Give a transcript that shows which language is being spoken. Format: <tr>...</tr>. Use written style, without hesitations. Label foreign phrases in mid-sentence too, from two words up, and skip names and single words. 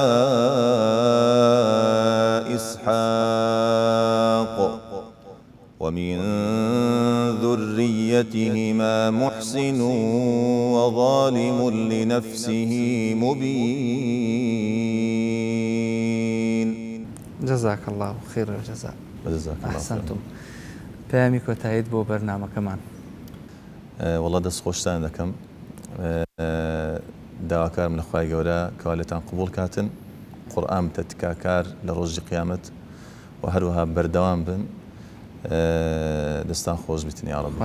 <ar>إسحاق ومن ذريتهما محسن وظالم لنفسه مبين. جزاك الله خير الجزاء. جزاك الله أحسنتم.</ar> <ckb>پەیامی کۆتاییت بۆ بەرنامەکەمان. وەڵا دەست خۆشتان دەکەم داواکارم لە خوای گەورە کەوا قبول کاتن قورئان بتە تکاکار لە ڕۆژی قیامەت و هەروەها بەردەوام بن دەستان خۆش بیتن یا رب.</ckb>